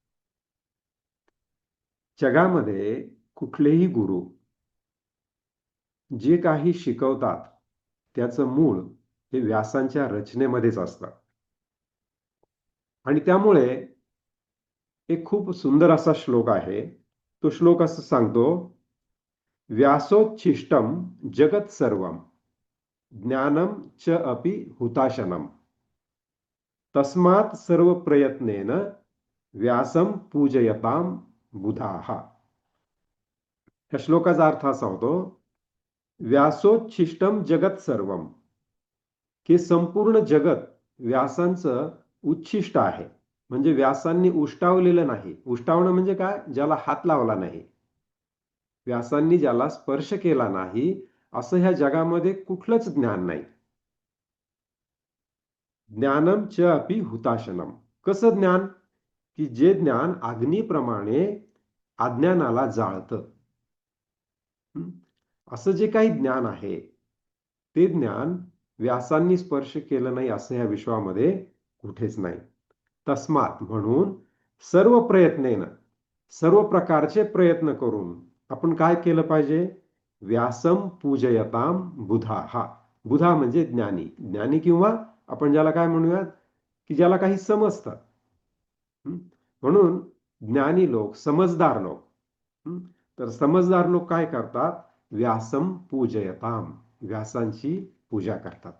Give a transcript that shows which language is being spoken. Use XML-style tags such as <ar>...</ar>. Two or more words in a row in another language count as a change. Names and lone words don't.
<mr>जगामध्ये कुठलेही गुरु जे काही शिकवतात त्याचं मूळ हे व्यासांच्या रचनेमध्येच असतं. आणि त्यामुळे एक खूप सुंदर असा श्लोक आहे. तो श्लोक असं सांगतो,</mr> <sa>व्यासोच्छिष्टम जगत सर्वम ज्ञानम च अपि हुताशनम तस्मात् सर्व प्रयत्नेन व्यासम पूजयताम बुधाः.</sa> <mr>या श्लोकाचा अर्थ असा होतो,</mr> <sa>व्यासोच्छिष्टम जगत सर्वम,</sa> <mr>हे संपूर्ण जगत व्यासांचं उच्छिष्ट आहे. म्हणजे व्यासांनी उष्टावलेलं नाही. उष्टावणं म्हणजे काय? ज्याला हात लावला नाही, व्यासांनी ज्याला स्पर्श केला नाही, असं ह्या जगामध्ये कुठलंच ज्ञान नाही.</mr> <sa>ज्ञानम च अपि हुताशनम.</sa> <mr>कसं ज्ञान? की जे ज्ञान अग्नीप्रमाणे अज्ञानाला जाळतं. असं जे काही ज्ञान आहे, ते ज्ञान व्यासांनी स्पर्श केलं नाही असं या विश्वामध्ये कुठेच नाही. तस्मात म्हणून सर्व प्रयत्नेनं, सर्व प्रकारचे प्रयत्न करून आपण काय केलं पाहिजे?</mr> <sa>व्यासम पूजयताम बुधाः.</sa> <mr>बुधा म्हणजे ज्ञानी, ज्ञानी किंवा आपण ज्याला काय म्हणूयात, की ज्याला काही समजतं. म्हणून ज्ञानी लोक, समजदार लोक, तर समजदार लोक काय करतात?</mr> <sa>व्यासम पूजयताम,</sa> <mr>व्यासांची पूजा करतात.</mr>